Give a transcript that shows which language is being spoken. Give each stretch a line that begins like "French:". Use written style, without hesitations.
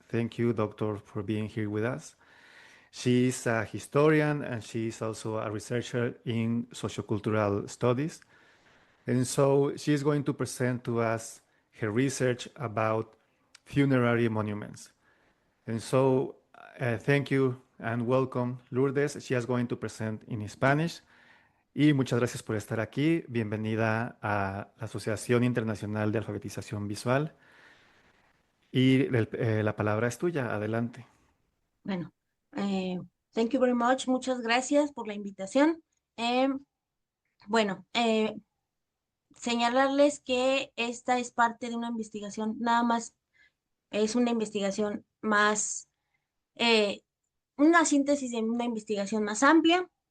English: Thank you, Doctor, for being here with us. She is a historian and she is also a researcher in sociocultural studies. And so she is going to present to us her research about funerary monuments. And so thank you and welcome, Lourdes. She is going to present in Spanish.
Spanish: Y muchas gracias por estar aquí. Bienvenida a la Asociación Internacional de Alfabetización Visual. Y la palabra es tuya. Adelante.
English: Bueno, thank you very much.
Spanish: Muchas gracias por la invitación. Bueno, señalarles que esta es parte de una investigación, nada más es una investigación más, una síntesis de una investigación más amplia.